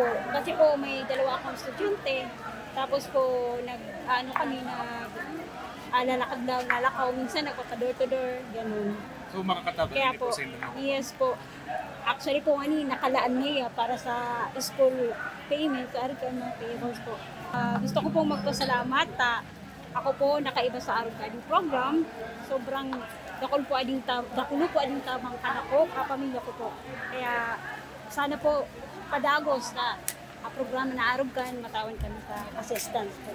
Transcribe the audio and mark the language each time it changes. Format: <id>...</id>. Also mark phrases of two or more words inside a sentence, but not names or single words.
<tl>Kasi po may dalawa akong estudyante. Tapos po, lalakad daw, nalakaw. Minsan nagpapa-</tl> <en>door to door,</en> <tl>ganun.</tl> <bik>So makakatabang</bik> <tl>kaya po sa inyo? Yes po. Actually po, nakalaan niya para sa</tl> <en>school payment,</en> <tl>sa mga payables po. Gusto ko pong magpasalamat. Ako po nakaiba sa Arugadi program.</tl> <bik>Sobrang dakulo po ading tabang anak ko, kapamilya ko po. Kaya sana po padagos na programa na Arugan, matawan kami sa assistance po.</bik>